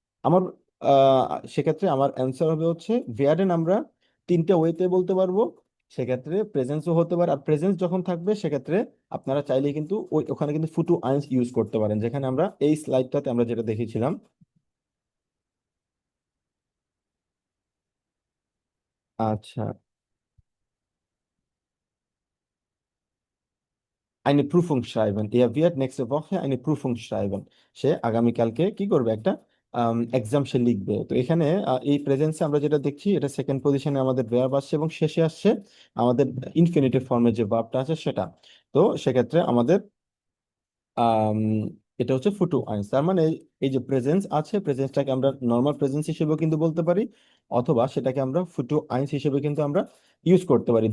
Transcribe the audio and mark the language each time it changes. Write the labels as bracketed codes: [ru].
[bn] আমার আহ, সেক্ষেত্রে আমার অ্যান্সার হবে হচ্ছে ভেয়ারেন আমরা তিনটা ওয়েতে বলতে পারবো। সেক্ষেত্রে প্রেজেন্সও হতে পারে, আর প্রেজেন্স যখন থাকবে সেক্ষেত্রে আপনারা চাইলে কিন্তু ওখানে কিন্তু ফুটু আইন্স ইউজ করতে পারেন, যেখানে আমরা এই স্লাইডটাতে আমরা যেটা দেখেছিলাম। [de] আচ্ছা, eine Prüfung schreiben, er wird nächste Woche eine Prüfung schreiben, [bn] সে আগামীকালকে কি করবে, একটা এক্সাম সে লিখবে। তো এখানে এই প্রেজেন্সে আমরা যেটা দেখছি, এটা সেকেন্ড পজিশনে আমাদের verb আসছে এবং শেষে আসছে আমাদের ইনফিনিটিভ ফর্মের যে ভার্বটা আছে সেটা। তো সেক্ষেত্রে আমাদের আম, এটা হচ্ছে ফুটু আইন্স। তার মানে এই যে প্রেজেন্স আছে, প্রেজেন্সটাকে আমরা নর্মাল প্রেজেন্স হিসেবেও কিন্তু বলতে পারি, অথবা সেটাকে আমরা ফুটু আইন্স হিসেবে কিন্তু আমরা ইউজ করতে পারি।